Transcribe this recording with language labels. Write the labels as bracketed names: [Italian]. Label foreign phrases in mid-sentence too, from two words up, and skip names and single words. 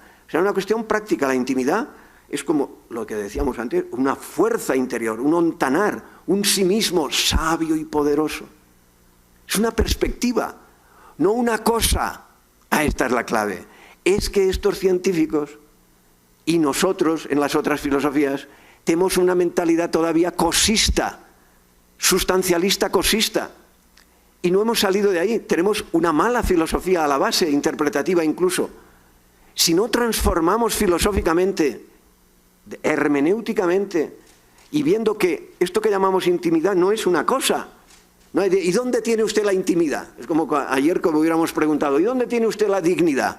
[Spanish] O sea, una cuestión práctica. La intimidad es como lo que decíamos antes, una fuerza interior, un ontanar, un sí mismo sabio y poderoso. Es una perspectiva, no una cosa. Esta es la clave. Es que estos científicos y nosotros, en las otras filosofías, tenemos una mentalidad todavía cosista, sustancialista cosista. Y no hemos salido de ahí. Tenemos una mala filosofía a la base, interpretativa incluso. Si no transformamos filosóficamente, hermenéuticamente, y viendo que esto que llamamos intimidad no es una cosa. No hay ¿y dónde tiene usted la intimidad? Es como ayer como hubiéramos preguntado, ¿y dónde tiene usted la dignidad?